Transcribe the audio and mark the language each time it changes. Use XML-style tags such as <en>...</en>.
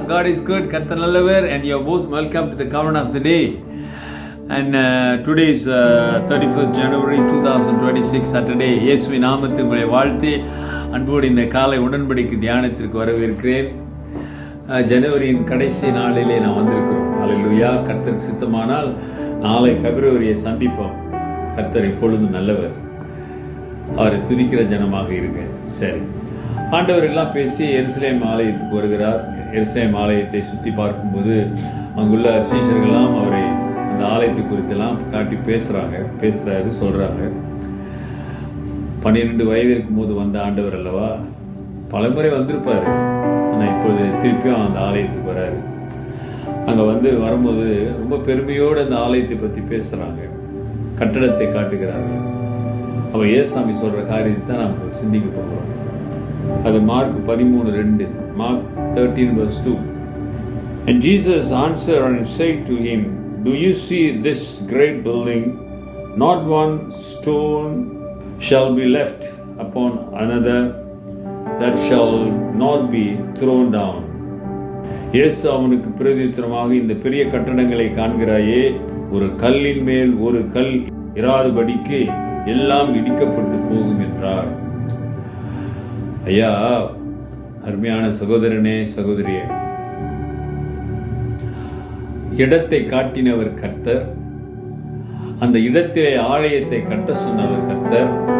<en>God is good,</en> <ta>கர்த்தர் நல்லவர்,</ta> <en>and you are most welcome to the covenant of the day. And today is 31st January 2026 Saturday.</en> <ta>இயேசுவின் நாமத்தில் உங்களை வாழ்த்தி அன்போடு இந்த காலை உடன்படிக்கை தியானத்திற்கு வரவேற்கிறேன். ஜனவரியின் கடைசி நாளிலே நான் வந்திருக்கிறோம். ஹல்லேலூயா. கர்த்தருக்கு சித்தமானால் நாளை பிப்ரவரியை சந்திப்போம். கர்த்தர் எப்பொழுதும் நல்லவர், அவரை துதிக்கிற ஜனமாக இருங்க. சரி, ஆண்டவர் எல்லாம் பேசி எருசலேம் ஆலயத்துக்கு வருகிறார். எருசலேம் ஆலயத்தை சுற்றி பார்க்கும்போது அங்குள்ள சீஷர்கள்லாம் அவரை அந்த ஆலயத்தை குறித்தெல்லாம் காட்டி பேசுகிறாரு, சொல்கிறாங்க. 12 வயது இருக்கும்போது வந்த ஆண்டவர் அல்லவா, பலமுறை வந்திருப்பார். ஆனால் இப்பொழுது திருப்பியும் அந்த ஆலயத்துக்கு வராரு. அங்கே வரும்போது ரொம்ப பெருமையோடு அந்த ஆலயத்தை பற்றி பேசுகிறாங்க, கட்டடத்தை காட்டுகிறாங்க. அப்போ ஏசாமி சொல்கிற காரியத்தை தான் நாம் சிந்திக்க போகிறோம். அது mark 13:2, Mark 13:2.</ta> <en>And Jesus answered and said to him, Do you see this great building? Not one stone shall be left upon another that shall not be thrown down.</en> <ta>இயேசு அவனுக்கு பிரதியுத்தரமாக, இந்த பெரிய கட்டடங்களை காண்கிறாயே, ஒரு கல்லின் மேல் ஒரு கல் இராதபடிக்கு எல்லாம் இடிக்கப்பட்டு போகும் என்றார். ஐயா, அருமையான சகோதரனே, சகோதரியே, இடத்தை காட்டினவர் கர்த்தர், அந்த இடத்திலே ஆலயத்தை கட்ட சொன்னவர் கர்த்தர்.</ta>